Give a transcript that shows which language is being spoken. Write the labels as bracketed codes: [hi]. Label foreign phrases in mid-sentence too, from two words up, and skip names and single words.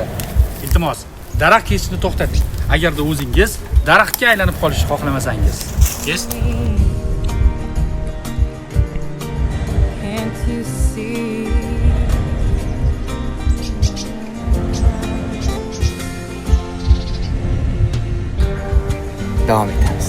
[uz] Iltimos, daraxt kesishni to'xtating. Agarda o'zingiz daraxtga aylanib qolishni xohlamasangiz. Kes. [en] Can't you see? [uz] Davom eting.